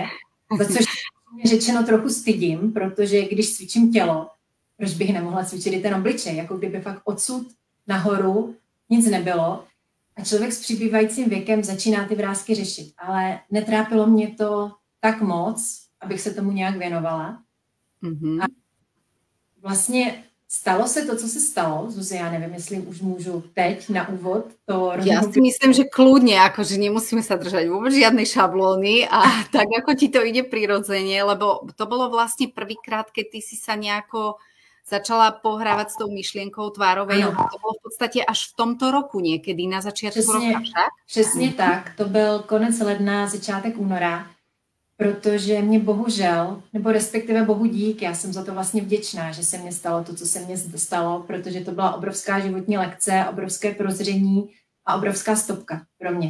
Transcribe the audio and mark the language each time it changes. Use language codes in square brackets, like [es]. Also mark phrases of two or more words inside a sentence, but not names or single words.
[cs] Za což mě řečeno trochu stydím, protože když cvičím tělo, proč bych nemohla cvičit i ten obličej, jako kdyby fakt odsud nahoru nic nebylo a člověk s přibývajícím věkem začíná ty vrásky řešit. Ale netrápilo mě to tak moc, abych se tomu nějak věnovala. Mm-hmm. A vlastně stalo se to, co se stalo. Zuzi, já nevím, jestli už můžu teď na úvod to... [sk] Ja si myslím, že kľudne, akože nemusíme sa držať vôbec žiadnej šablóny a tak, ako ti to ide prirodzene, lebo to bolo vlastne prvýkrát, keď ty si sa nejako začala pohrávať s tou myšlienkou tvárovej jogy. [cs] To bylo v podstatě až v tomto roku někdy, na začátku roka však? Přesně tak, to byl konec ledna, začátek února, protože mě bohužel, nebo respektive bohu dík, já jsem za to vlastně vděčná, že se mně stalo to, co se mně stalo, protože to byla obrovská životní lekce, obrovské prozření a obrovská stopka pro mě.